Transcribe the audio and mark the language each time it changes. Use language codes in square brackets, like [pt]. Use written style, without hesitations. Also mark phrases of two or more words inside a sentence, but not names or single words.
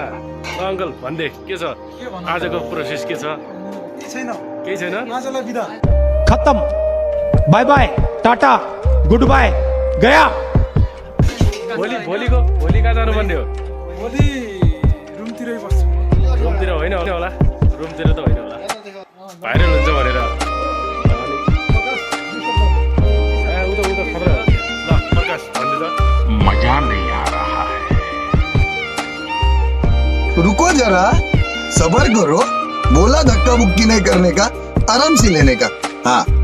[ne] अङ्कल भन्दे के छ आजको प्रोसेस, के छ? केही छैन। आजलाई बिदा खत्म, [en] bye bye, [ne] टाटा, [en] good bye, [ne] गया। भोलि कहाँ जानुपर्ने हो? भोलि रुमतिरै बस्छु। रुमतिर होइन होला, रुमतिर त होइन होला, भाइरल हुन्छ भनेर। उता खबर ल प्रकाश भन्दै त [hi] मजा नहीं आ रहा है। रुको जरा, सबर करो। बोला धक्का मुक्की नहीं करने का, आराम से लेने का। हाँ